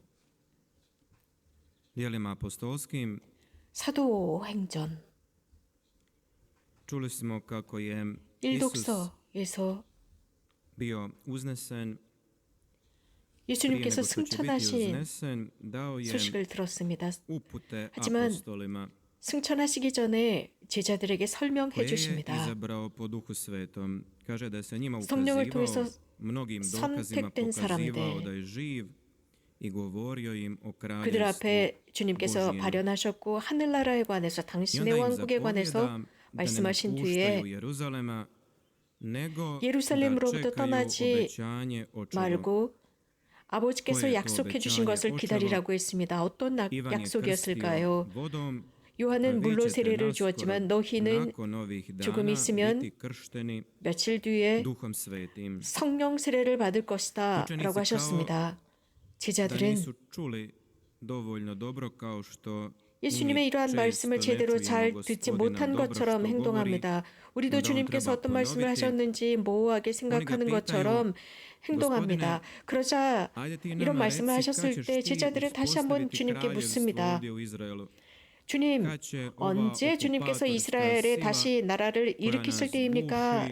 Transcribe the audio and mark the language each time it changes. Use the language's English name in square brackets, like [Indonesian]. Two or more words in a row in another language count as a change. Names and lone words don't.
[Croatian] dijelima apostolskim [Korean] 사도행전 [Croatian] čuli smo kako je Isus [Korean] 일독서에서 [Croatian] bio uznesen, prije [Korean] 예수님께서 [Croatian] nego što će biti [Korean] 승천하신 [Croatian] uznesen, dao je [Korean] 소식을 들었습니다. [Croatian] upute [Korean] 하지만 [Croatian] apostolima, [Korean] 승천하시기 전에 제자들에게 설명해 [Croatian] koje je [Korean] 주십니다. [Croatian] izabrao po Duhu Svetom. Kaže da se njima [Korean] 성령을 통해서 [Croatian] ukazivao mnogim dokazima, [Korean] 선택된 [Croatian] pokazivao [Korean] 사람들. [Croatian] da je živ i govorio im o [Korean] 그들 [Croatian] kraljevstvu [Korean] 앞에 주님께서 [Croatian] Božjem. [Korean] 발현하셨고 하늘나라에 관해서 [Croatian] I [Korean] 당신의 [Croatian] onda im [Korean] 왕국에 관해서 [Croatian] zapovijeda da ne [Korean] 말씀하신 [Croatian] napuštaju [Korean] 뒤에 [Croatian] Jeruzalema, nego [Korean] 예루살렘으로부터 [Croatian] da čekaju [Korean] 떠나지 [Croatian] obećanje o čudu. [Korean] 말고 아버지께서 그의 약속해 주신 그 것을 오차로 기다리라고 했습니다. 어떤 [Croatian] Ivan je [Korean] 약속이었을까요? [Croatian] krstio vodom, [Korean] 요한은 물로 [Croatian] vi ćete [Korean] 세례를 [Croatian] naskoro [Korean] 주었지만 너희는 [Croatian] nakon ovih [Korean] 조금 [Croatian] dana [Korean] 있으면 [Croatian] biti kršteni [Korean] 며칠 뒤에 [Croatian] Duhom Svetim. [Korean] 성령 세례를 받을 것이다 라고 하셨습니다. [Croatian] Da [Korean] 제자들은 [Croatian] nisu čuli dovoljno dobro kao što [Korean] 예수님의 이러한 말씀을 제대로 잘 듣지 못한 것처럼 행동합니다. 우리도 주님께서 어떤 말씀을 하셨는지 모호하게 생각하는 것처럼 행동합니다. 그러자 이런 말씀을 하셨을 때 제자들은 다시 한번 주님께 묻습니다. 주님, 언제 주님께서 이스라엘에 다시 나라를 일으키실 때입니까?